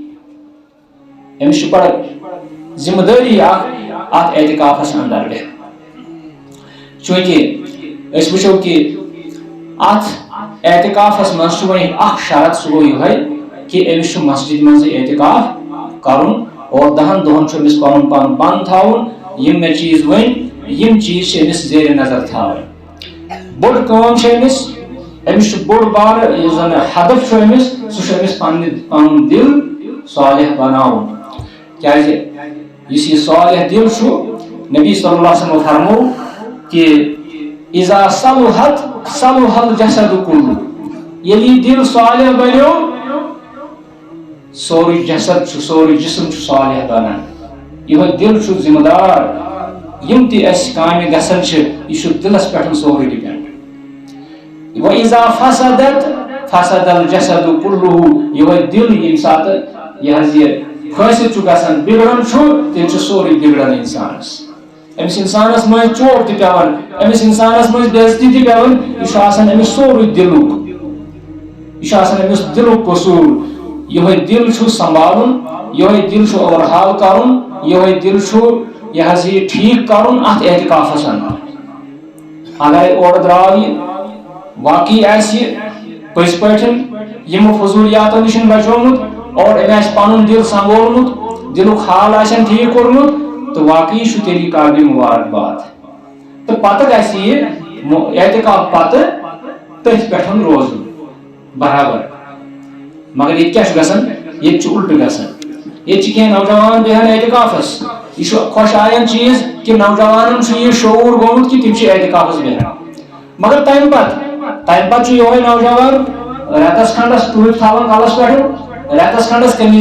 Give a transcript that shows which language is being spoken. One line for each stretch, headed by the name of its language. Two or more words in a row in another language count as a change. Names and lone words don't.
Kashmiri: أمِس چھُ بڑٕ ذمہٕ دٲری اکھ اتھ اعتکافس اندر بِہُن چوٗنٛکہِ أسۍ وٕچھو کہِ اتھ اعتکافس منٛز چھُ وۄنۍ اکھ شرط سُہ گوٚو یِہوے کہِ أمِس چھُ مسجد منٛزٕے اعتکاف کرُن اور 10 دۄہن چھُ أمِس پنُن پان بنٛد تھاوُن یِم مےٚ چیٖز ؤنۍ یِم چیٖز چھِ أمِس زیرِ نظر تھاوٕنۍ. بٔڑ کٲم چھِ أمِس امس بوڑ بار زن ہدف چھ امس سہ امس پن دل صالح بناون کیاز اس یہ صالح دل چھ نبی
Arabic: صلی اللہ علیہ وسلم
Kashmiri: فرمو کہ
Arabic: اذا صلحت صلح الجسد كله
Kashmiri: یلی دل صالح بنو سوری جسد سوری جسم صالح بنان یہ دل ذمہ دار یم تی اس کامہ گژھن یہ دلس پہ سوری ڈپینڈ
Arabic: وَإِذَا فَسَدَتْ فَسَدَ الْجَسَدُ كُلُّهُ
Kashmiri: یہ دل یم سات یہ فاسد گژھان بگڑان تیل سوری بگڑان انسانس امس انسانس مز چوٹ تہ پیوان امس انسانس مز بےعزتی تہ پیوان یہ امس سوری دلک یہ امس دلک قصور یہ دل سنبھالن یہ دل اوورحال کرن یہ دل یہ ٹھیک کرن ات اعتکافس اگر اور درو یہ واقعی آس پز پہ یم فضولیاتو نش بچومت اور ام پن دل سنبھولمت دلک حال آسن ٹھیک کورمت تو واقعی تیلی قابل مبارکباد تو پتہ گژھِ یہ اعتکاف پتہ تٔتھۍ پٮ۪ٹھ روزُن برابر مگر یہ کیا گژھان یہ الٹ گژھان یہ کینٛہہ نوجوان بیہن اعتکافس یہ خوش آین چیز کہ نوجوانن یہ شعور گومت کہ تم اعتکافس بیہن مگر تمہ پتہ یہ نوجوان رتس کھنڈس ٹوپ تھاون کلس پہ رتس کھنڈس قمیض